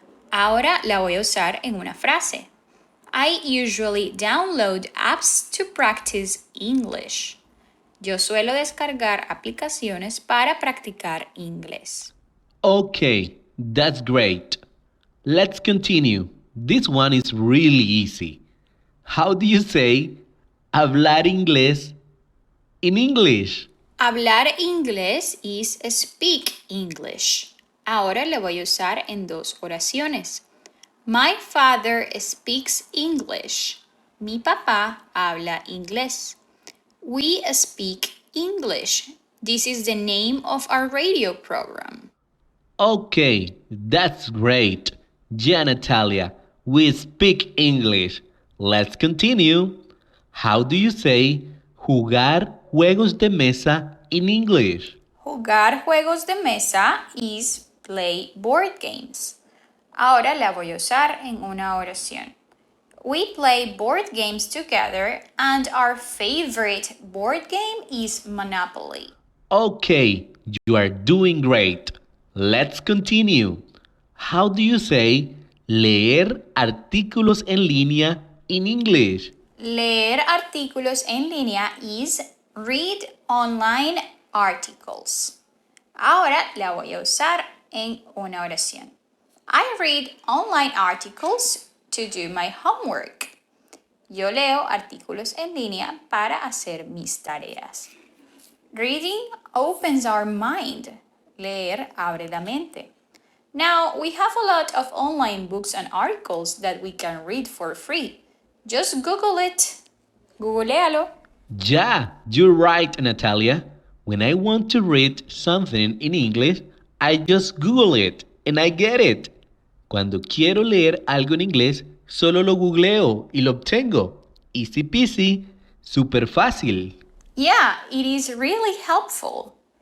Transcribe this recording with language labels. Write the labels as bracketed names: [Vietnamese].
[Spanish] Ahora la voy a usar en una frase. [English] I usually download apps to practice English. [Spanish] Yo suelo descargar aplicaciones para practicar inglés. [English] Okay, that's great. Let's continue. This one is really easy. How do you say [Spanish] hablar inglés [English] in English? [Spanish] Hablar inglés [English] is speak English. [Spanish] Ahora le voy a usar en dos oraciones. [English] My father speaks English. [Spanish] Mi papá habla inglés. [English] We speak English. This is the name of our radio program. Okay, that's great. Yeah, Natalia, we speak English. Let's continue. How do you say [Spanish] jugar juegos de mesa [English] in English? [Spanish] Jugar juegos de mesa [English] is play board games. [Spanish] Ahora la voy a usar en una oración. [English] We play board games together and our favorite board game is Monopoly. Okay, you are doing great. Let's continue. How do you say [Spanish] leer artículos en línea [English] in English? [Spanish] Leer artículos en línea [English] is read online articles. [Spanish] Ahora la voy a usar en una oración. [English] I read online articles to do my homework. [Spanish] Yo leo artículos en línea para hacer mis tareas. [English] Reading opens our mind. [Spanish] Leer abre la mente. [English] Now, we have a lot of online books and articles that we can read for free. Just Google it. [Spanish] Googlealo. [English] Yeah, you're right, Natalia. When I want to read something in English, I just Google it and I get it. [Spanish] Cuando quiero leer algo en inglés, solo lo googleo y lo obtengo. [English] Easy peasy, [Spanish] super fácil. [English] Yeah, it is really helpful.